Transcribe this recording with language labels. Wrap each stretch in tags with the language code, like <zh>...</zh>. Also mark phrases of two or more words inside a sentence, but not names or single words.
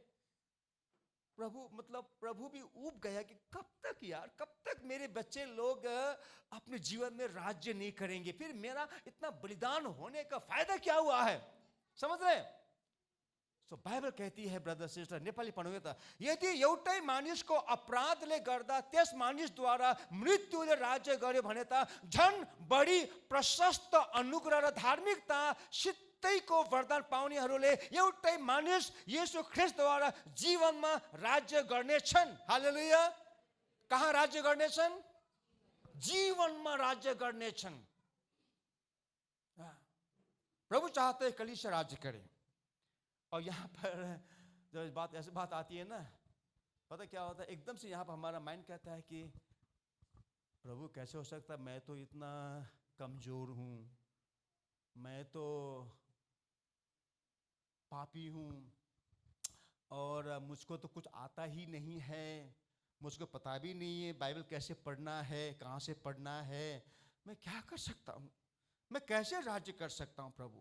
<hi>प्रभु भी ऊब गया कि कब तक यार, कब तक मेरे बच्चे लोग अपने जीवन में राज्य नहीं करेंगे, फिर मेरा इतना बलिदान होने का फायदा क्या हुआ है? समझ रहे? सो बाइबल कहती है,</hi> <en>brother sister,</en> <ne>नेपाली पढ्नु त, यदि एउटै मानिसको अपराधले गर्दा त्यस मानिसद्वारा मृत्युले राज्य गर्यो भने त झन् बढी प्रशस्त अनुग्रह र धार्मिकता को वरदान पाउनेहरूले एउटै मानिस येशू ख्रीष्टद्वारा जीवनमा राज्य गर्नेछन्। हालेलुया। कहाँ राज्य गर्नेछन्? जीवनमा राज्य गर्नेछन्।</ne> <hi>प्रभु चाहते हैं कलीसिया राज्य करे। और यहाँ पर जब ऐसी बात आती है ना, पता क्या होता है, एकदम से यहाँ पर हमारा माइंड कहता है कि प्रभु कैसे हो सकता है, मैं तो इतना कमजोर हूँ, मैं तो पापी हूँ और मुझको तो कुछ आता ही नहीं है, मुझको पता भी नहीं है बाइबल कैसे पढ़ना है, कहाँ से पढ़ना है, मैं क्या कर सकता हूँ, मैं कैसे राज्य कर सकता हूँ प्रभु?</hi>